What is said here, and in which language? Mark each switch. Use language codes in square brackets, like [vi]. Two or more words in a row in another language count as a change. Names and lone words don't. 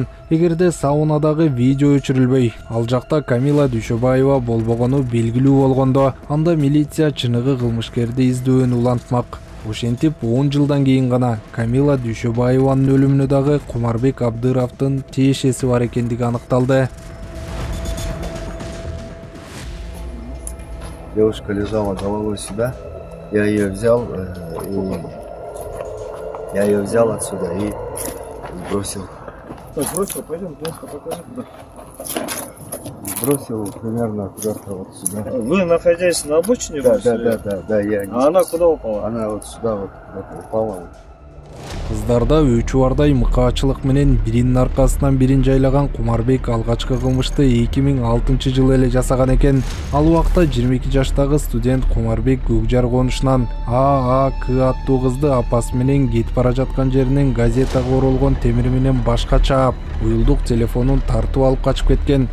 [ky] Эгерде саунадагы видео өчүрүлбөй, ал жакта Камила Дүйшөбаева болбогону белгилүү болгондо, анда милиция чыныгы кылмышкерди издөөөнү улантмак. Ошентип 10 жылдан кийин гана Камила Дүйшөбаеванын өлүмүнө дагы Кумарбек Абдыровдун тиешеси бар экендиги аныкталды. [ru] Девушка лежала головой сюда. Я ее взял отсюда и бросил. Бросил, пойдем, покажи туда. Бросил примерно куда-то вот сюда. Вы находясь на обочине? Да, я не... А она куда упала? Она вот сюда вот куда-то упала. [ky] Кыздарда өчү бардай мыкаачылык менен биринин аркасынан бирин жайлаган Кумарбек алгачкы кылмышты 2006-жылы эле жасаган экен. Ал убакта 22 жаштагы студент Кумарбек Көкжар конушунан ААК аттуу кызды апасы менен кетип бара жаткан жеринен газетага оролгон темир менен башка чаап, уюлдук телефонун тартып алып качып кеткен.